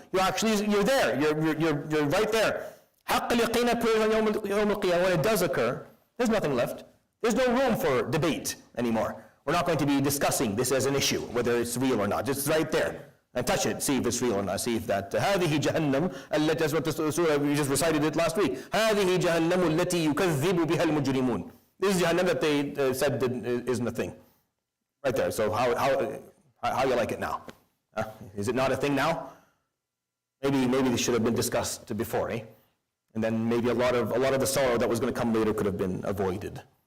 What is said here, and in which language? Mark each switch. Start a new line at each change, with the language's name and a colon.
English: You're there. You're right there. Haqq al-yaqeen appears on Yawm al-Qiyamah. When it does occur, there's nothing left. There's no room for debate anymore. We're not going to be discussing this as an issue, whether it's real or not. It's right there. And touch it, see if it's real or not. See if that.
Arabic: هذه جهنم التي,
English: that's what the surah, we just recited it last week.
Arabic: هذه جهنم التي يكذب بها المجرمون.
English: This is Jahannam that they said isn't a thing. Right there. So how you like it now? Is it not a thing now? Maybe this should have been discussed before, eh? And then maybe a lot of the sorrow that was going to come later could have been avoided.